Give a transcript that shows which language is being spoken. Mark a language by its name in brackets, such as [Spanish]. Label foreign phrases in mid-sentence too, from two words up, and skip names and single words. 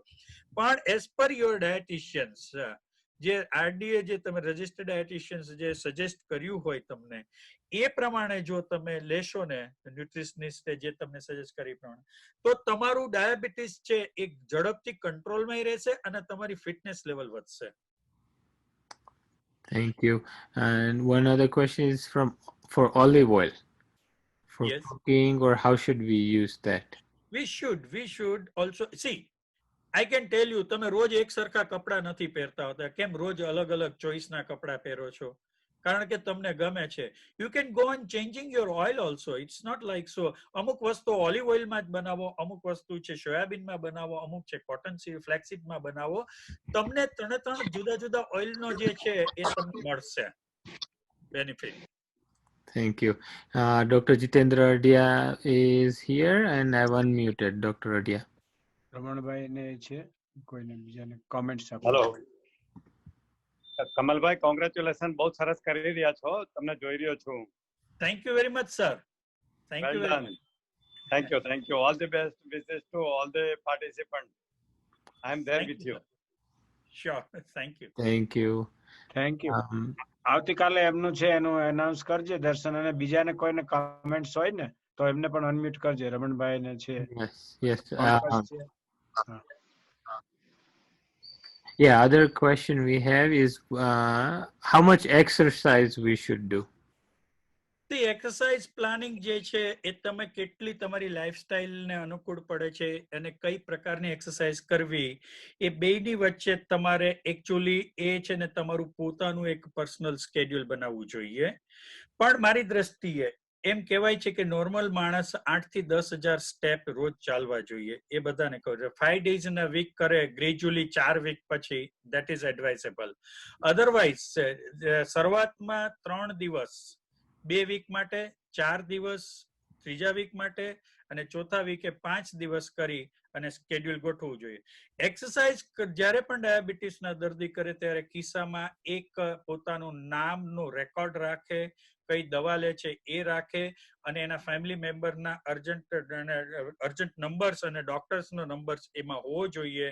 [Gujarati] પણ [English] as per your dieticians, [Gujarati] જે આરડીએ જે તમે [English] registered dieticians [Gujarati] જે સજેસ્ટ કર્યું હોય તમને એ પ્રમાણે જો તમે લેશો ને, ન્યુટ્રિશનિસ્ટે જે તમને સજેસ્ટ કરી પ્રમાણે, તો તમારું ડાયાબિટીસ છે એ ઝડપથી કંટ્રોલમાં રહેશે અને તમારી [English] fitness level [Gujarati] વધશે. [English] Thank you. And one other question is for olive oil. For Yes. cooking, or how should we use that? We should also see. I can tell you, [Gujarati] તમે રોજ એક સરખા કપડા નથી પહેરતા હોતા. કેમ રોજ અલગ અલગ ચોઈસના કપડા પહેરો છો? કારણ કે તમને ગમે છે. [English] You can go on changing your oil also. It's not like so. [Gujarati] અમુક વસ્તુ ઓલિવ ઓઇલમાં જ બનાવો, અમુક વસ્તુ છે સોયાબીનમાં બનાવો, અમુક છે [English] cotton seed [Gujarati] ફ્લેક્સીડમાં બનાવો. તમને 3 જુદા જુદા ઓઇલનો જે છે એ તમને મળશે બેનિફિટ. [English] Thank you. Dr. Jitendra Adia is here and I've unmuted Dr. Adia. [Gujarati] રમણભાઈ ને છે, કોઈને બીજાને કોમેન્ટ્સ આપો. હેલો કમલભાઈ, કોંગ્રેચ્યુલેશન, બહુ સરસ કરી રહ્યા છો, તમને જોઈ રહ્યો છું. [English] Thank you very much, sir. Thank you very much. Thank you. All the best wishes to all the participants. I am there with you. Sure. Thank you. Thank you. thank you. [Gujarati] આવતીકાલે એમનું છે એનું એનાઉન્સ કરજે દર્શન, અને બીજાને કોઈને કમેન્ટ્સ હોય ને તો એમને પણ અનમ્યુટ કરજે. રમણભાઈ ને છે [English] Yes. [Gujarati] પંકજ છે. હા. [English] Yeah, other question we have is how much exercise we should do. [Gujarati] એક્સરસાઇઝ પ્લાનિંગ જે છે એ તમે કેટલી તમારી લાઈફસ્ટાઈલને અનુકૂળ પડે છે અને કઈ પ્રકારની એક્સરસાઇઝ કરવી એ બેની વચ્ચે તમારે એકચ્યુઅલી એ છે ને તમારું પોતાનું એક [English] personal schedule [Gujarati] બનાવવું જોઈએ. પણ મારી દ્રષ્ટિએ એમ કહેવાય છે કે નોર્મલ માણસ 8 થી 10,000 સ્ટેપ રોજ ચાલવા જોઈએ. એ બધાને કહું છું [English] 5 days in a week [Gujarati] કરે ગ્રેજ્યુઅલી 4 week પછી [English] that is advisable. [Gujarati] અધરવાઇઝ શરૂઆતમાં 3 દિવસ 2 વીક માટે, 4 દિવસ ત્રીજા વીક માટે અને ચોથા વીકે 5 દિવસ કરી અને સ્કેડ્યુલ ગોઠવવું જોઈએ. એક્સરસાઇઝ જ્યારે પણ ડાયાબિટીસના દર્દી કરે ત્યારે ખિસ્સામાં એક પોતાનું નામનું રેકોર્ડ રાખે, કઈ દવા લે છે એ રાખે અને એના ફેમિલી મેમ્બરના [English] urgent numbers [Gujarati] અને ડોક્ટર્સનો નંબર્સ એમાં હોવો જોઈએ.